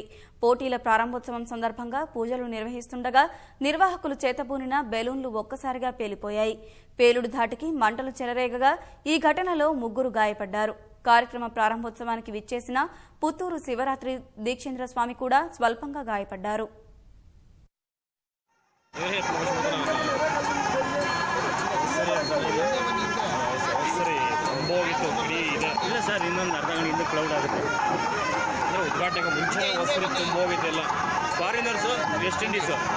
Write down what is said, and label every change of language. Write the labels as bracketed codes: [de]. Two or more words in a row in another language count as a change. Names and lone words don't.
[te] పోటీల ప్రారంభోత్సవం సందర్భంగా పూజలు నిర్వహిస్తుండగా నిర్వాహకులు చేతబూనిన బెలూన్లు ఒక్కసారిగా పేలిపోయాయి. పేలుడు ధాటికి మంటలు చెలరేగగా ఈ ఘటనలో ముగ్గురు గాయపడ్డారు. కార్యక్రమ ప్రారంభోత్సవానికి విచ్చేసిన పుత్తూరు శివరాత్రి దీక్షేంద్ర స్వామి కూడా స్వల్పంగా గాయపడ్డారు. [kn] ಇಲ್ಲ ಸರ್, ಇನ್ನೊಂದು ಅರ್ಧ ಗಂಟೆ ಹಿಂದೆ ಕ್ಲೌಡ್ ಆಗುತ್ತೆ. ಅಂದರೆ ಉದ್ಘಾಟನೆಗೆ ಮುಂಚೆ ಹೊಸರು ತುಂಬ ಹೋಗಿದ್ದೆಲ್ಲ ಫಾರಿನರ್ಸು, ವೆಸ್ಟ್ ಇಂಡೀಸು.